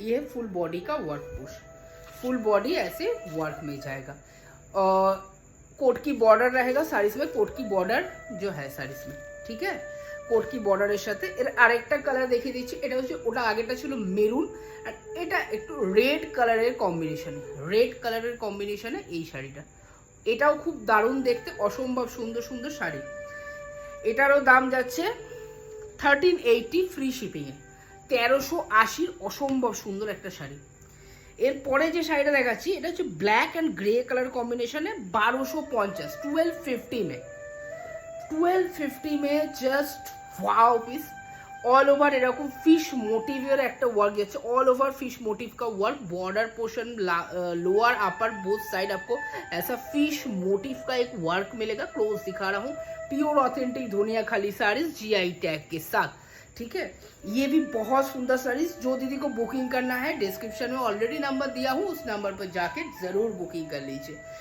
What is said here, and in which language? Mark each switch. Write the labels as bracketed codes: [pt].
[hi] ये full body का work portion, full body ऐसे वर्क में जाएगा और कोट की बॉर्डर रहेगा साड़ीज में, कोट की बॉर्डर जो है साड़ीज में, ठीक है। [bn] কোট কি বর্ডারের সাথে এর আরেকটা কালার দেখিয়ে দিচ্ছি, এটা হচ্ছে ওটা আগেটা ছিল মেরুন আর এটা একটু রেড কালারের কম্বিনেশনে, রেড কালারের কম্বিনেশনে এই শাড়িটা, এটাও খুব দারুণ দেখতে, অসম্ভব সুন্দর সুন্দর শাড়ি। এটারও দাম যাচ্ছে 1380 ফ্রি শিপিংয়ে, 1380 অসম্ভব সুন্দর একটা শাড়ি। এরপরে যে শাড়িটা দেখাচ্ছি এটা হচ্ছে ব্ল্যাক অ্যান্ড গ্রে কালার কম্বিনেশনে 1250 1250 में [hi] 1250 में just wow piece. All over [bn] एरकम फिश मोटिवेर एक वर्क जाच्छे, [hi] ऑल ओवर फिश मोटिव का work, border portion lower upper both side आपको ऐसा फिश मोटिव का एक वर्क मिलेगा। क्लोज दिखा रहा हूँ, pure authentic Dhaniakhali saris GI tag के साथ, ठीक है, ये भी बहुत सुंदर साड़ीज। जो दीदी को बुकिंग करना है डिस्क्रिप्शन में ऑलरेडी नंबर दिया हूँ, उस नंबर पर जाके जरूर बुकिंग कर लीजिए।